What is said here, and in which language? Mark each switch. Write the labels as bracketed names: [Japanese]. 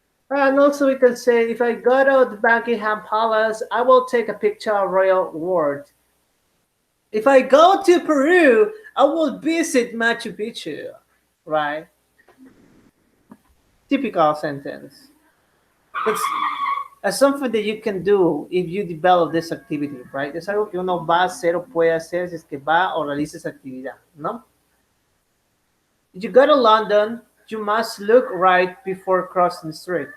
[English] And also we can say, if I go to the Buckingham Palace, I will take a picture of royal ward. If I go to Peru, I will visit Machu Picchu. Right? Typical sentence. It's something that you can do if you develop this activity, right? [Spanish] Es algo que uno va a hacer o puede hacer si es que va o realiza esa actividad, ¿no? [English] If you go to London, you must look right before crossing the street.